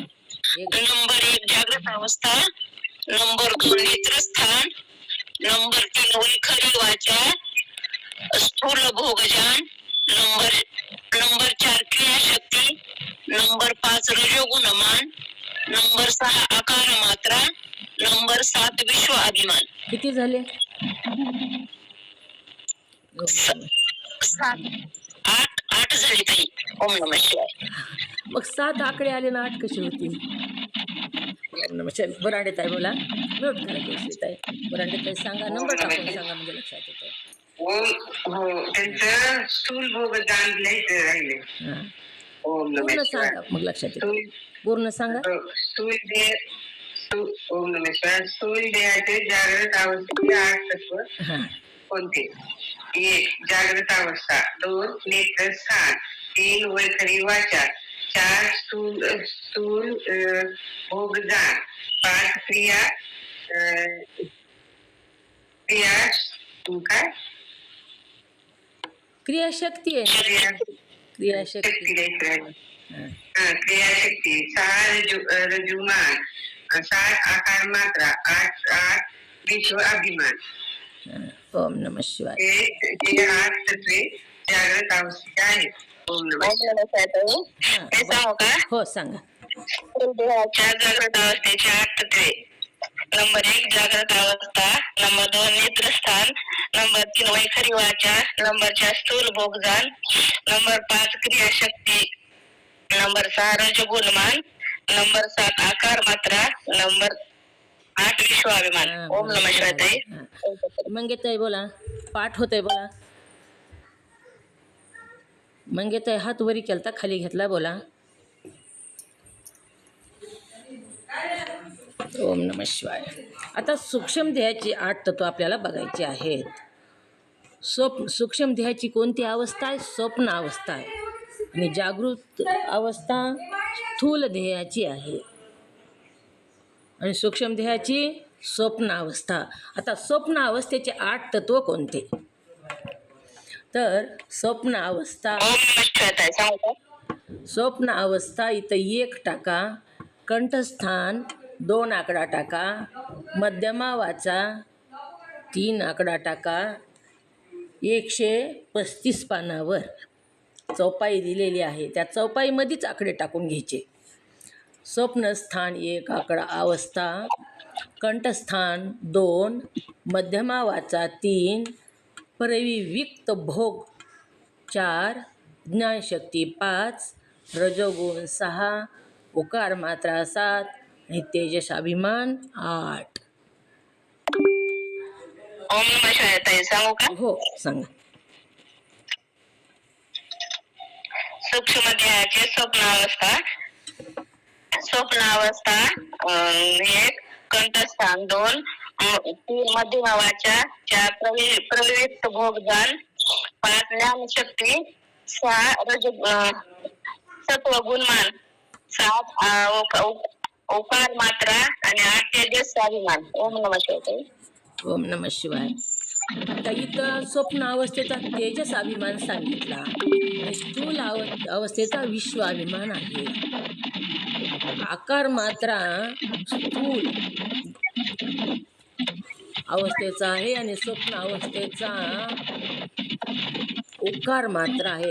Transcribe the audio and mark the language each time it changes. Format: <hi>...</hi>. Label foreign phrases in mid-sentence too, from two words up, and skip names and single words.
<mr>नंबर 1 जागृत अवस्था, नंबर 2 नेत्रस्थान, नंबर 3 वैखरी वाचा, स्थूल भोगजान, नंबर 4 क्रियाशक्ती, नंबर 5 रजोगुणमान, नंबर 6 आकार मात्रा, नंबर 7 विश्व अभिमान. किती झाले? 8 झाले ताई.</mr> <sa>ओम नमः शिवाय.</sa> <mr>मग 7 आकडे आले ना, 8 कसे होतील?</mr> <sa>ओम नमः शिवाय.</sa> <mr>बराडे ताई बोला. म्यूट करा जयश्रीताई. बराडे ताई सांगा, नंबर टाकून सांगा, म्हणजे लक्षात येतं. हो, त्यांचं स्थूल भोगदान लिहायचं राहिले. हां,</mr> <sa>ओम</sa> <mr>पूर्ण</mr> <sa>नमः शिवाय.</sa> <mr>सांगा, मग लक्षात येतं. पूर्ण सांगा. स्थूल देह,</mr> <sa>ओम नमः शिवाय.</sa> <mr>स्थूल देहाचे जागृत अवस्थेचे 8 तत्व हां, कोणते? 1 जागृत अवस्था, 2 नेत्रस्थान, 3 वैखरी वाचा, 4 स्थूल भोगदान, 5 क्रिया काय क्रियाशक्ती आहे. क्रियाशक्ती. हां, क्रियाशक्ती, 6 रजुमान, 7 आकार मात्रा, 8 विश्व अभिमान. हां.</mr> <sa>ओम नमः शिवाय.</sa> <mr>हे 8 तत्वे जागृत अवस्थेचे आहेत.</mr> <sa>ओम नमः ओम नमः शिवाय.</sa> <mr>हां, हे सांगू का? हो सांगा. देहाच्या जागृत अवस्थेचे 8 तत्वे. नंबर 1 जागृत अवस्था, नंबर 2 नेत्रस्थान, नंबर 3 वैखरी वाचा, नंबर 4 स्थूल भोगदान, नंबर 5 क्रियाशक्ती, नंबर 6 रजोगुणमान, नंबर 7 आकार मात्रा, नंबर 8 विश्वाभिमान. हां,</mr> <sa>ओम नमः शिवाय ताई.</sa> <mr>हां. मंगेताई बोला. पाठ होतंय बोला. मंगेताई हात वरी केलता, खाली घेतला, बोला.</mr> <sa>ओम नमः शिवाय.</sa> <mr>आता सूक्ष्म देहाची 8 तत्व आपल्याला बघायची आहेत. सूक्ष्म देहाची कोणती अवस्था आहे? स्वप्न अवस्था आहे. आणि जागृत अवस्था स्थूल देहाची आहे. आणि सूक्ष्म देहाची स्वप्न अवस्था. आता स्वप्न अवस्थेचे 8 तत्व कोणते? तर स्वप्न अवस्था,</mr> <sa>ओम नमः शिवाय</sa> <mr>ताई. सांगू का? स्वप्न अवस्था इथं 1 टाका, कंठस्थान 2 आकडा टाका, मध्यमा वाचा 3 आकडा टाका. 135 पानावर चौपाई दिलेली आहे, त्या चौपाईमध्येच आकडे टाकून घ्यायचे. स्वप्नस्थान 1 आकडा अवस्था, कंठस्थान 2, मध्यमा वाचा 3, परिविक्त भोग 4, ज्ञानशक्ती 5, रजोगुण 6, उकार मात्रा 7 आणि तेजस अभिमान 8.</mr> <sa>ओम नमः शिवाय ताई.</sa> <mr>सांगू का? हो सांगा. सूक्ष्म देहाचे स्वप्नावस्था 1, कंठस्थान 2, 3 मध्यभावाच्या 4 प्रविक्त भोगदान 5 ज्ञानशक्ती 6 सत्व गुणमान 7 ओकार मात्रा आणि 8 तेजस स्वाभिमान.</mr> <sa>ओम नमः शिवाय. ओम नमः शिवाय.</sa> <mr>आता इथं स्वप्न अवस्थेचा तेजस अभिमान सांगितला आणि स्थूल अवस्थेचा विश्वाभिमान आहे. आकार मात्रा स्थूल अवस्थेचा आहे आणि स्वप्न अवस्थेचा उकार मात्रा आहे.</mr>